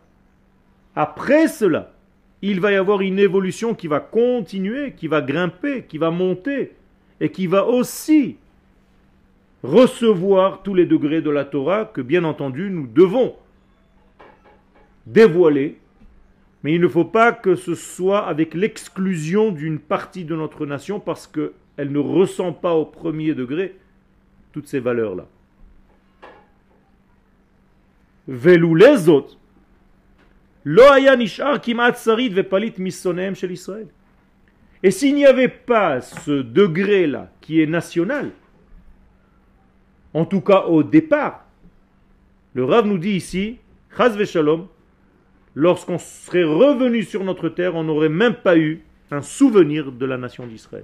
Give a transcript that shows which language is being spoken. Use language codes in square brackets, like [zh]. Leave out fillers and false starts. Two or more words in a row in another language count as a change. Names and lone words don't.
[fr] Après cela, il va y avoir une évolution qui va continuer, qui va grimper, qui va monter, et qui va aussi recevoir tous les degrés de la Torah que, bien entendu, nous devons dévoiler. Mais il ne faut pas que ce soit avec l'exclusion d'une partie de notre nation parce qu'elle ne ressent pas au premier degré toutes ces valeurs-là. [he] ולולא זאת, לא היה נשאר כמעט שריד ופליט משונאיהם של ישראל. [fr] Et s'il n'y avait pas ce degré-là qui est national, en tout cas au départ, le Rav nous dit ici, [he] חס ושלום, [fr] lorsqu'on serait revenu sur notre terre, on n'aurait même pas eu un souvenir de la nation d'Israël.